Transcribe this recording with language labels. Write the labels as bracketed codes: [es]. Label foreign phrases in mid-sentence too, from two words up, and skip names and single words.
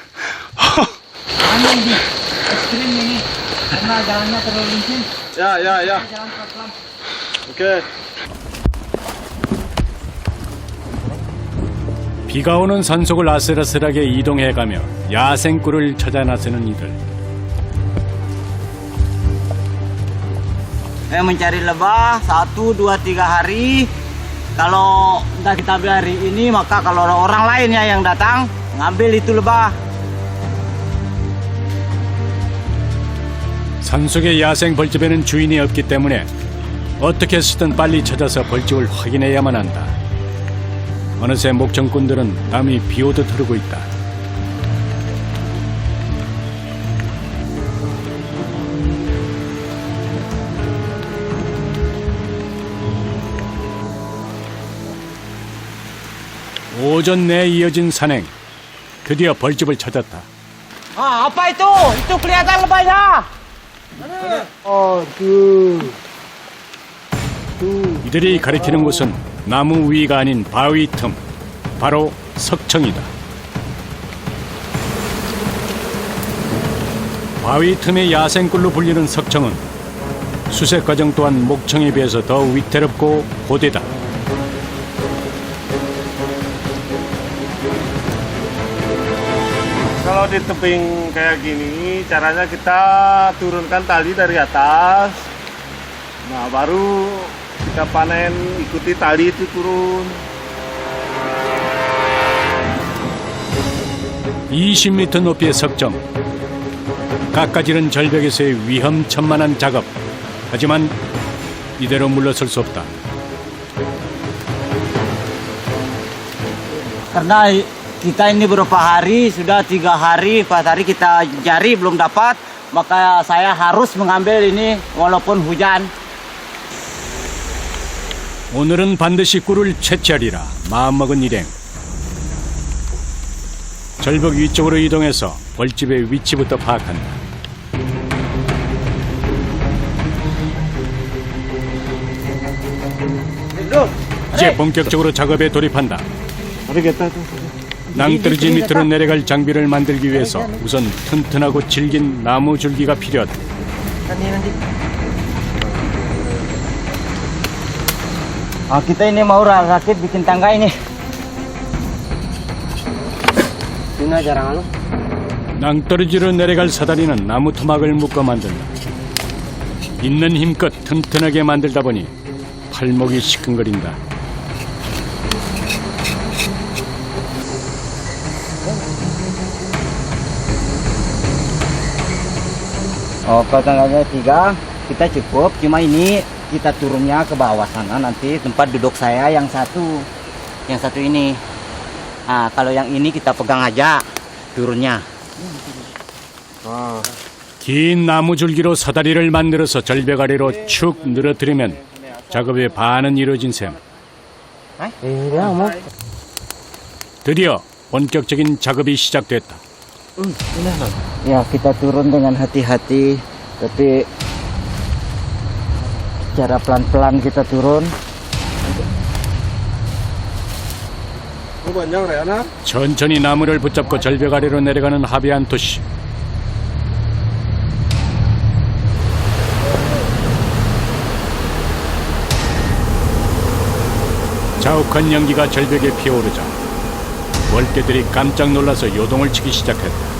[ko] 야. 오케이. 비가 오는 산속을 아슬아슬하게 이동해가며 야생꿀을 찾아 나서는 이들. [id] Mencari lebah 1, 2, 3 hari. Kalau nggak kita beli hari ini, maka kalau orang lainnya yang datang ngambil itu lebah. [ko] 산속의 야생 벌집에는 주인이 없기 때문에 어떻게 해서든 빨리 찾아서 벌집을 확인해야만 한다. 어느새 목청꾼들은 땀이 비오듯 흐르고 있다. 오전 내에 이어진 산행. 드디어 벌집을 찾았다. [id] Apa itu? Itu kelihatan lebahnya. [ko] 이들이 가리키는 곳은 나무 위가 아닌 바위 틈, 바로 석청이다. 바위 틈의 야생꿀로 불리는 석청은 수색 과정 또한 목청에 비해서 더 위태롭고 고되다. [id] Kalau di tebing kayak gini, caranya kita turunkan tali dari atas. Nah, baru kita panen, ikuti tali itu turun. [ko] 20m 높이의 석정. 깎아지른 절벽에서의 위험천만한 작업. 하지만 이대로 물러설 수 없다. [id] Karena kita ini beberapa hari, sudah 3 hari, 4 hari kita cari belum dapat, maka saya harus mengambil ini walaupun hujan. [ko] 오늘은 반드시 꿀을 채취하리라 마음먹은 일행. 절벽 위쪽으로 이동해서 벌집의 위치부터 파악한다. 이제 본격적으로 작업에 돌입한다. 낭떠러지 밑으로 내려갈 장비를 만들기 위해서 우선 튼튼하고 질긴 나무 줄기가 필요하다. [id] Kita ini mau rakit bikin tangga ini. [ko] 낭떠러지로 내려갈 사다리는 나무 토막을 묶어 만든다. 있는 힘껏 튼튼하게 만들다 보니 팔목이 시큰거린다. [id] Oh, kalau tangganya 3, kita cukup. Cuma ini kita turunnya ke bawah sana nanti tempat duduk saya yang satu ini. Nah, kalau yang ini kita pegang aja turunnya. [ko] 긴 나무 줄기로 사다리를 만들어서 절벽 아래로 축 늘어뜨리면 작업의 반은 이루어진 셈. 드디어 본격적인 작업이 시작됐다. [id] Ya, kita turun dengan hati-hati, tapi cara pelan-pelan kita turun. [ko] 천천히 나무를 붙잡고 절벽 아래로 내려가는 하비안토 씨. 자욱한 연기가 절벽에 피어오르자 월개들이 깜짝 놀라서 요동을 치기 시작했다.